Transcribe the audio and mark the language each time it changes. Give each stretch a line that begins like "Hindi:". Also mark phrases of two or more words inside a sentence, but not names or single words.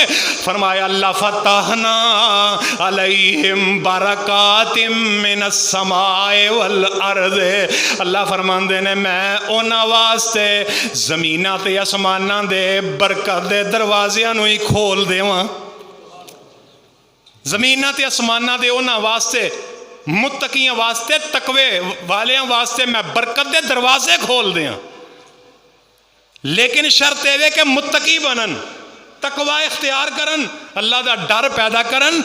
Arabic: فرمایا الله لفتحنا عليهم بركات من السماء والأرض.
Punjabi: اللہ فرماندے نے میں اوہناں واسطے زمیناں تے اسماناں دے برکت دے دروازیاں نوں ہی کھول دیواں. زمیناں تے اسماناں دے اوہناں واسطے متقیاں واسطے تقوے والیاں واسطے میں برکت دے دروازے کھول دیاں، لیکن شرط ایہہ کہ متقی بنن، تقویٰ اختیار کرن، اللہ کا ڈر پیدا کرن.